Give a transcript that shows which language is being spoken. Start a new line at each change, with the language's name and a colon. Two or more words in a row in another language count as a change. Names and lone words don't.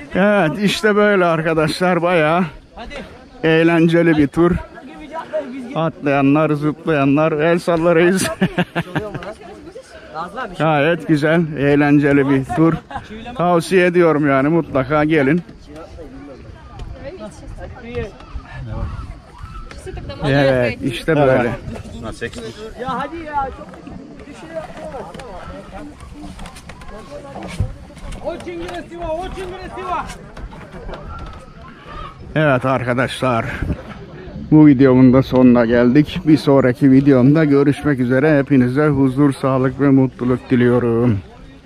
Turkish: Evet, işte böyle arkadaşlar, bayağı Hadi. eğlenceli bir tur. Atlayanlar, zıplayanlar, el sallarız. Nazım abi. Gayet güzel, eğlenceli bir tur. Tavsiye ediyorum yani, mutlaka gelin.
Russian: Часы тогда можно
Turkish: Evet,
Russian: ехать.
Turkish: işte böyle. Ya hadi ya. Çok bir şey yapma.
Russian: Очень красиво, очень красиво.
Turkish: Evet arkadaşlar. Bu videomun da sonuna geldik. Bir sonraki videomda görüşmek üzere. Hepinize huzur, sağlık ve mutluluk diliyorum.